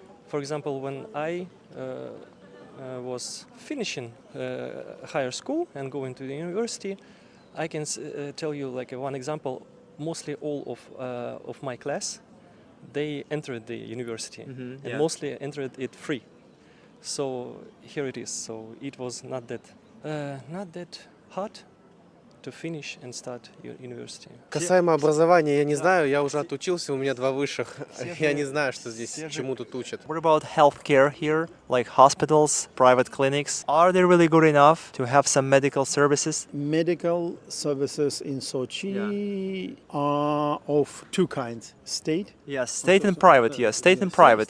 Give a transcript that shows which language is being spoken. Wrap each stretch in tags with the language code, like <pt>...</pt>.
<en>For example, when I was finishing higher school and going to the university, I can tell you like one example. Mostly all of my class, they entered the university, and yeah. mostly entered it free. So here it is. So it was not that hard to finish and start your university.</en> <ru>Касаемо образования, я не знаю, я уже отучился, у меня 2 высших. Все Я же- не знаю, что здесь, все же- чему тут учат.</ru> <en>What about healthcare here, like hospitals, private clinics? Are they really good enough to have some medical services? Medical services in Sochi are of two kinds: state, Yeah, state and private. Yeah, state and private.</en>